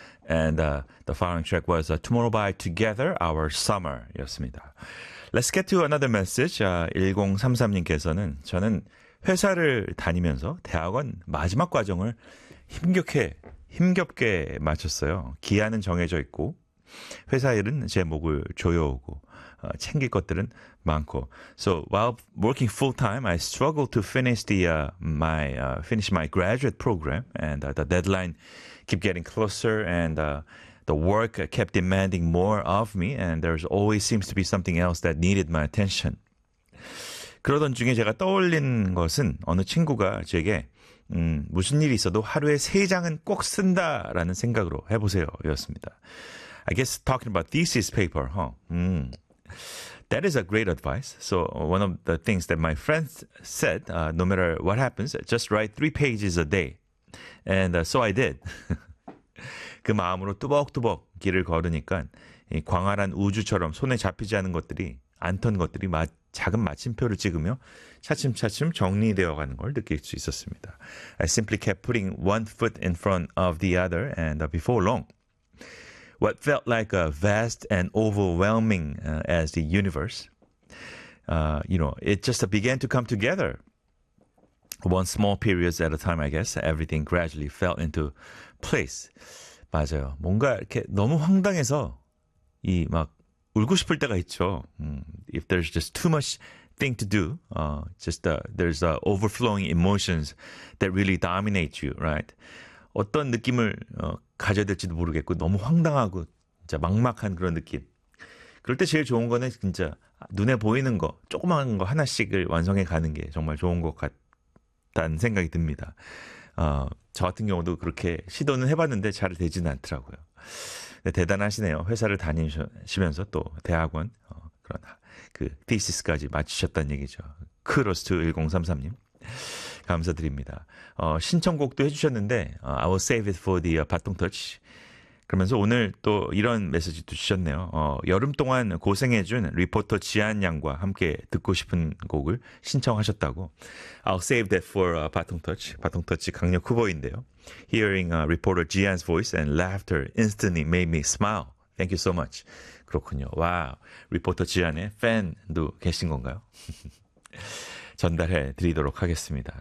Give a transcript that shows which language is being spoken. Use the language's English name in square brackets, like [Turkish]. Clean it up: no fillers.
[English] And the following track was Tomorrow by Together, Our Summer [Korean] 였습니다. [English] Let's get to another message. [Korean] 1033님께서는 저는 회사를 다니면서 대학원 마지막 과정을 힘겹게 마쳤어요. 기한은 정해져 있고 회사 일은 제 목을 조여오고 챙길 것들은 많고. [English] So while working full time, I struggled to finish my graduate program, and the deadline kept getting closer, and the work kept demanding more of me, and there always seems to be something else that needed my attention. [Korean] 그러던 중에 제가 떠올린 것은 어느 친구가 제게 무슨 일이 있어도 하루에 세 장은 꼭 쓴다라는 생각으로 해보세요 였습니다. [English] I guess talking about thesis paper, huh? That is a great advice. So one of the things that my friend said, no matter what happens, just write 3 pages a day. And so I did. [Korean] 그 마음으로 뚜벅뚜벅 길을 걸으니까 이 광활한 우주처럼 손에 잡히지 않은 것들이, 않던 것들이 작은 마침표를 찍으며 차츰차츰 정리되어 가는 걸 느낄 수 있었습니다. [English] I simply kept putting one foot in front of the other, and before long, what felt like a vast and overwhelming as the universe, you know, it just began to come together. One small period at a time, I guess, everything gradually fell into place. [Korean] 맞아요. 뭔가 이렇게 너무 황당해서 이 막 울고 싶을 때가 있죠. If there's just too much thing to do, there's overflowing emotions that really dominate you, right? 어떤 느낌을 가져야 될지도 모르겠고 너무 황당하고 진짜 막막한 그런 느낌. 그럴 때 제일 좋은 거는 진짜 눈에 보이는 거, 조그만 거 하나씩을 완성해 가는 게 정말 좋은 것 같다는 생각이 듭니다. 저 같은 경우도 그렇게 시도는 해봤는데 잘 되지는 않더라고요. 네, 대단하시네요. 회사를 다니시면서 또 대학원 그러나 그 thesis까지 마치셨다는 얘기죠. 크로스2-1033님. 감사드립니다. 신청곡도 해주셨는데 [English] I will save it for the baton touch. [Korean] 그러면서 오늘 또 이런 메시지도 주셨네요. 여름 동안 고생해준 리포터 지한 양과 함께 듣고 싶은 곡을 신청하셨다고. [English] I'll save that for baton touch. Baton touch [Korean] 강력 후보인데요. [English] Hearing reporter Jian's voice and laughter instantly made me smile. Thank you so much. [Korean] 그렇군요. 와, 리포터 지한의 팬도 계신 건가요? 전달해 드리도록 하겠습니다.